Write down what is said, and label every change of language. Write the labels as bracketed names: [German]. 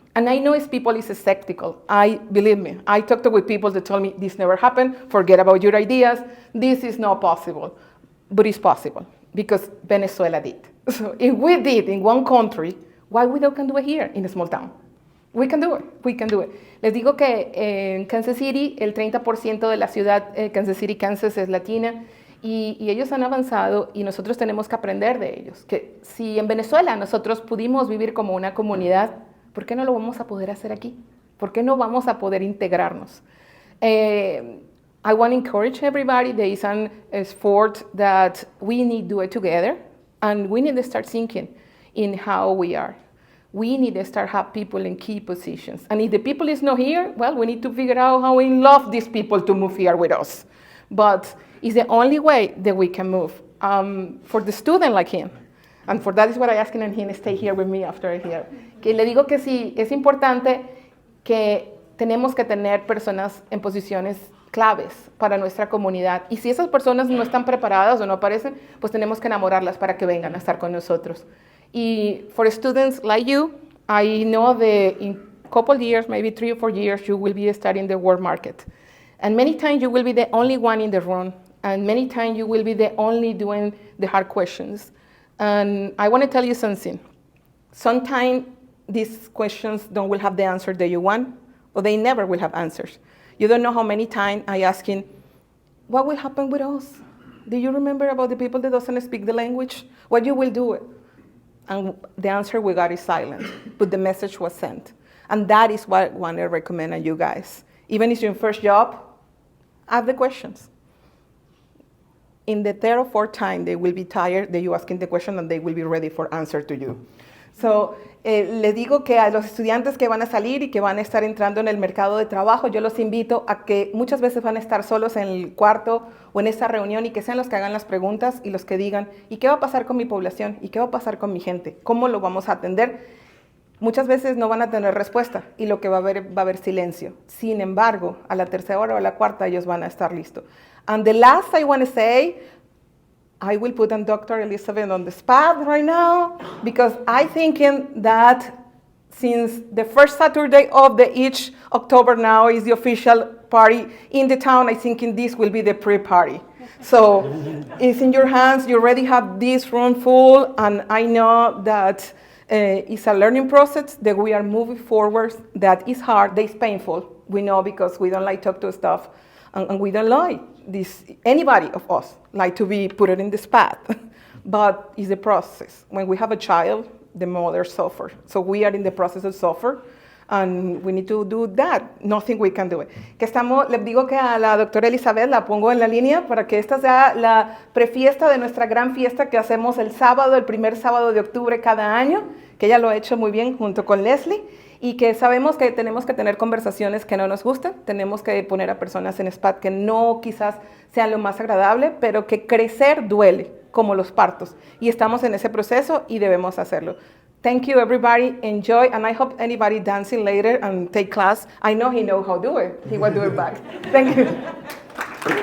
[English] And I know people is skeptical. Believe me, I talked with people that told me this never happened, forget about your ideas, this is not possible. But it's possible, because Venezuela did. So if we did in one country, why we don't can do it here in a small town? We can do it, we can do it. [Spanish] Les digo que en Kansas City, el 30% de la ciudad, Kansas City, Kansas, es latina, y ellos han avanzado y nosotros tenemos que aprender de ellos. Que si en Venezuela nosotros pudimos vivir como una comunidad, ¿por qué no lo vamos a poder hacer aquí? ¿Por qué no vamos a poder integrarnos? [English] I want to encourage everybody. There is an effort that we need to do it together, and we need to start thinking in how we are. We need to start have people in key positions. And if the people is not here, well, we need to figure out how we love these people to move here with us. But it's the only way that we can move. For the student like him, and for that is what I asked him to stay here with me after here. [Spanish] Que le digo que sí, es importante que tenemos que tener personas en posiciones claves para nuestra comunidad. Y si esas personas no están preparadas o no aparecen, pues tenemos que enamorarlas para que vengan a estar con nosotros. [English] Y for students like you, I know that in a couple years, maybe 3 or 4 years, you will be studying the world market. And many times you will be the only one in the room. And many times you will be the only doing the hard questions. And I want to tell you something. Sometimes these questions will have the answer that you want, or they never will have answers. You don't know how many times I ask him, what will happen with us? Do you remember about the people that doesn't speak the language? What you will do? And the answer we got is silent, but the message was sent. And that is what I want to recommend to you guys. Even if it's your first job, ask the questions. In the third or fourth time, they will be tired that you asking the question, and they will be ready for answer to you. [Spanish] So, les digo que a los estudiantes que van a salir y que van a estar entrando en el mercado de trabajo, yo los invito a que muchas veces van a estar solos en el cuarto o en esa reunión, y que sean los que hagan las preguntas y los que digan, ¿y qué va a pasar con mi población? ¿Y qué va a pasar con mi gente? ¿Cómo lo vamos a atender? Muchas veces no van a tener respuesta y lo que va a haber silencio. Sin embargo, a la tercera hora o a la cuarta ellos van a estar listos. [English] And the last I want to say, I will put on Dr. Elizabeth on the spot right now, because I thinking that since the first Saturday of each October now is the official party in the town, I thinking this will be the pre-party. So it's in your hands. You already have this room full, and I know that it's a learning process that we are moving forward. That is hard. That is painful. We know, because we don't like talk to stuff, and we don't like this. Anybody of us like to be put it in the spot, but it's a process. When we have a child, the mother suffer. So we are in the process of suffer. And we need to do that. Nothing we can do it. [Spanish] Les digo que a la doctora Elizabeth la pongo en la línea para que esta sea la prefiesta de nuestra gran fiesta que hacemos el sábado, el primer sábado de octubre cada año, que ella lo ha hecho muy bien junto con Leslie, y que sabemos que tenemos que tener conversaciones que no nos gustan, tenemos que poner a personas en spot que no quizás sean lo más agradable, pero que crecer duele, como los partos. Y estamos en ese proceso y debemos hacerlo. [English] Thank you, everybody. Enjoy, and I hope anybody dancing later and take class. I know he knows how to do it. He will do it back. Thank you.